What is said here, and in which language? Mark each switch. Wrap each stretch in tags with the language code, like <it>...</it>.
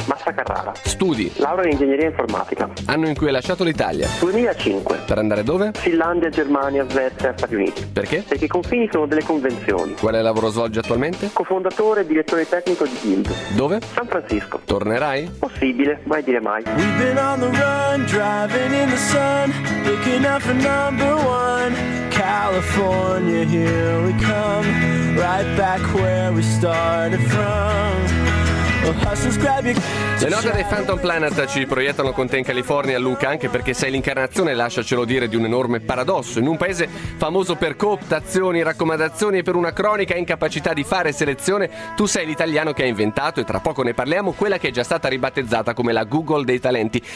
<it>Massa Carrara. Studi: laurea in ingegneria informatica. Anno in cui hai lasciato l'Italia: 2005. Per andare dove? Finlandia, Germania, Svezia, Stati Uniti. Perché? Perché i confini sono delle convenzioni. Quale lavoro svolgi attualmente? Cofondatore e direttore tecnico di Guild. Dove? San Francisco. Tornerai? Possibile, mai dire mai.</it> <en>We've been on the run, driving in the sun, looking out for number one. California, here we come, right back where we started from.</en> <it>Le note dei Phantom Planet ci proiettano con te in California, Luca, anche perché sei l'incarnazione, lasciacelo dire, di un enorme paradosso. In un paese famoso per cooptazioni, raccomandazioni e per una cronica incapacità di fare selezione, tu sei l'italiano che ha inventato, e tra poco ne parliamo, quella che è già stata ribattezzata come la Google dei talenti.</it>